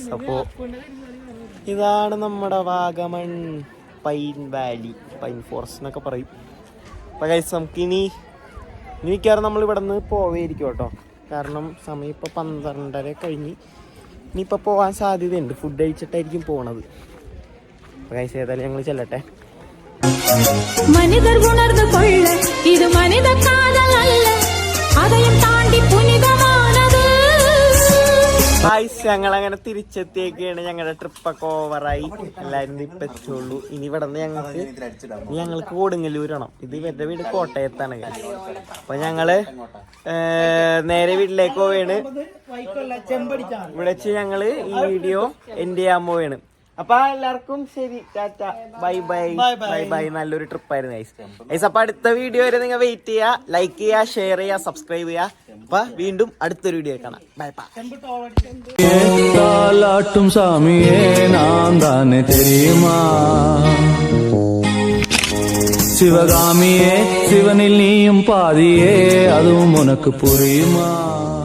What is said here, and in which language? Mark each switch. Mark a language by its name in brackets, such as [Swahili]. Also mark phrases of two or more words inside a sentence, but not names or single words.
[Malayalam] അപ്പോൾ ഇതാണ് നമ്മുടെ വാഗമൺ പൈൻ വാലി, [English] pine forest [Malayalam] എന്നൊക്കെ പറയും. അപ്പോൾ ഗൈസ് നമുക്കിനി മിക്കവാറും നമ്മൾ ഇവിടെ നിന്ന് പോവേയിരിക്കും കേട്ടോ. കാരണം സമയം ഇപ്പോൾ 12:30 കഴിഞ്ഞ്. ഇനിയിപ്പോൾ പോകാൻ സാധ്യതയുണ്ട്, ഫുഡ് കഴിച്ചിട്ടായിരിക്കും പോണത്. അപ്പോൾ ഗൈസ് ഏതായാലും ഞങ്ങൾ ചെല്ലട്ടെ. [Tamil] மனிதர் உணர்ந்து கொள்ள இது மனித காதல் அல்ல, அதையும் தாண்டி புனிதமானது. [Malayalam] ഞങ്ങൾ അങ്ങനെ തിരിച്ചെത്തിയൊക്കെയാണ്. ഞങ്ങളുടെ ട്രിപ്പൊക്കെ ഓവറായി, എല്ലാവരും ഇപ്പം എത്തുള്ളൂ. ഇനി ഇവിടെ നിന്ന് ഞങ്ങൾക്ക് കൊടുങ്ങല്ലൂരണം. ഇത് ഇവരുടെ വീട് കോട്ടയത്താണ്. അപ്പൊ ഞങ്ങള് നേരെ വീട്ടിലേക്ക് പോവുകയാണ്. ഇവിടെ വെച്ച് ഞങ്ങള് ഈ [English] video end [Malayalam] ചെയ്യാൻ പോവുകയാണ്. അപ്പൊ എല്ലാവർക്കും ശരി, ടാറ്റ, [English] bye bye bye bye. [Malayalam] നല്ലൊരു ട്രിപ്പായിരുന്നു ഗൈസ്. അപ്പൊ അടുത്ത വീഡിയോ വരെ നിങ്ങൾ വെയിറ്റ് ചെയ്യുക, ലൈക്ക് ചെയ്യുക, ഷെയർ ചെയ്യുക, സബ്സ്ക്രൈബ് ചെയ്യുക. അപ്പൊ വീണ്ടും അടുത്തൊരു വീഡിയോ കാണാം. [English] bye bye. [Tamil] தாலாட்டும் சாமியே நான் தானே தெரியுமா, சிவகாமியே சிவனில் நீயும் பாதியே அதுவும் உனக்கு புரியுமா.